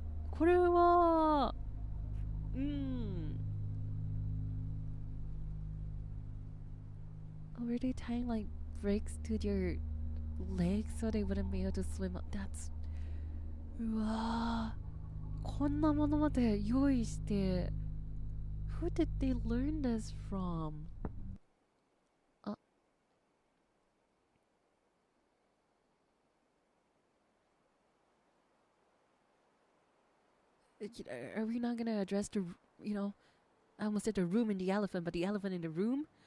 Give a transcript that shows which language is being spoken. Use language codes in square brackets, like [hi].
[ja] これは、 [en] Were they tying like bricks to their legs so they wouldn't be able to swim up? That's... [ja] うわー、こんなものまで用意して。 [en] Who did they learn this from? Are we not gonna address the, I almost said the room in the elephant, but the elephant in the room?